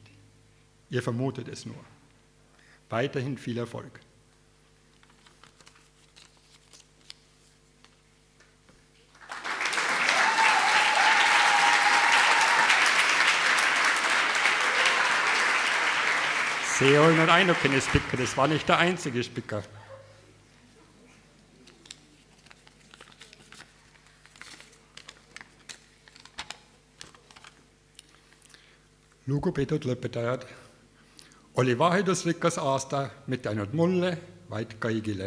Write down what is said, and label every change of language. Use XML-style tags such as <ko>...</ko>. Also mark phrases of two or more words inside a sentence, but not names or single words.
<de>Ihr vermutet es nur. Weiterhin viel Erfolg.</de> <et>Se on nur ainukene</et> <de>Spicker, das war nicht der einzige Spicker.</de> <et>Lugupeetud lõpetajad, oli vaheldusrikas aasta mitte ainult mulle, vaid kõigile.</et>